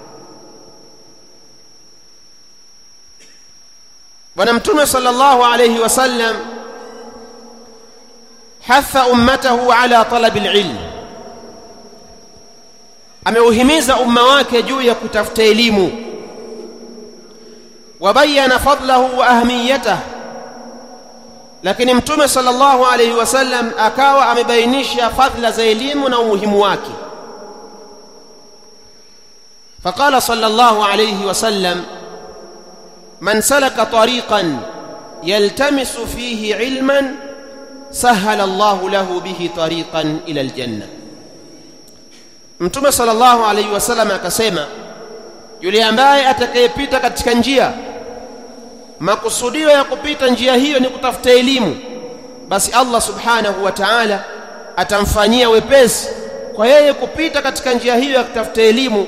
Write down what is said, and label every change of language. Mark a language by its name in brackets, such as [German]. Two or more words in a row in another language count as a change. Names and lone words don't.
[Swahili] Bwana Mtume [Arabic] صلى الله عليه وسلم حث أمته على طلب العلم, [Swahili] ameuhimiza umma wake juu ya kutafuta elimu. [Arabic] وبين فضله وأهميته, [Swahili] lakini Mtume [Arabic] صلى الله عليه وسلم [Swahili] akawa amebainisha fadhila za elimu na umuhimu wake. [Arabic] فقال صلى الله عليه وسلم من سلك طريقا يلتمس فيه علما سهل الله له به طريقا إلى الجنة. [Swahili] Mtume [Arabic] صلى الله عليه وسلم [Swahili] akasema, yule ambaye atakayepita katika njia, makusudio ya kupita njia hiyo ni kutafuta elimu, basi Allah [Arabic] سبحانه وتعالى [Swahili] atamfanyia wepesi kwa yeye kupita katika njia hiyo ya kutafuta elimu.